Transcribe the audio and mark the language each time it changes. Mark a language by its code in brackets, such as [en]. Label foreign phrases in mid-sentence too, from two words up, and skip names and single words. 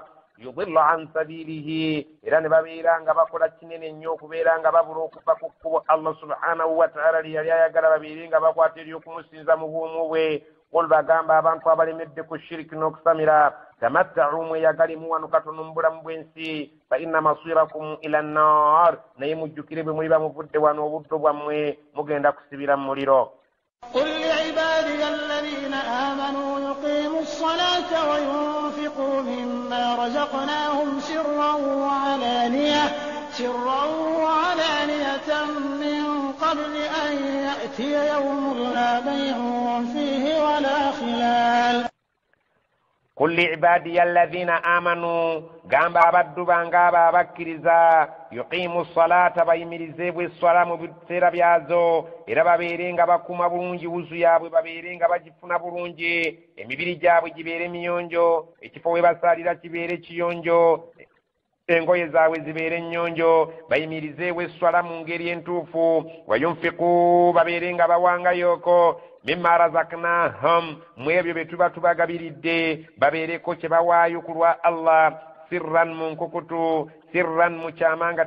[ar] ليضلوا عن سبيله [lg] era ne babeera nga bakola kinene nnyo okubeera nga babula okuva ku kkubo [ar] الله سبحانه وتعالى [lg] lye yali ayagala babeere nga bakwata eri okumusinza mu bwomu bwe. qul bagamba abantu abalemedde ku shiriki n'okusamira tamatta'u mweyagalimu wano katono mu bulamu bw'ensi [ar] فإن مصيركم إلى النار [lg] naye mujjukire bwe muliba muvudde wano obuddo bwammwe mugenda kusibira mu muliro. [ar] قل لعبادي الذين آمنوا يقيموا الصلاة وينفقوا مما رزقناهم سرا وعلانية من قبل أن يأتي يوم لا بيع فيه ولا خلال. قل لعبادي الذين آمنوا [lg] gamba abaddu bange abo abakkiriza [ar] يقيموا الصلاة [lg] bayimirizeebwe esswala mu biseera byazo era babeere nga bakuuma bulungi wuzu yaabwe babeere nga bagifuna bulungi emibiri gyabwe gibeere miyonjo ekifo we basaalira kibeere kiyonjo engoye zaabwe zibeere nnyonjo bayimirizeebwe esswala mu ngeri entuufu wayunfiqu babeere nga bawangayooko [ar] مما رزقناهم [lg] mu ebyo bye tuba tubagabiridde babeereko kye bawaayo ku lwa Allah sirran mu nkukutu sirran mu kyama nga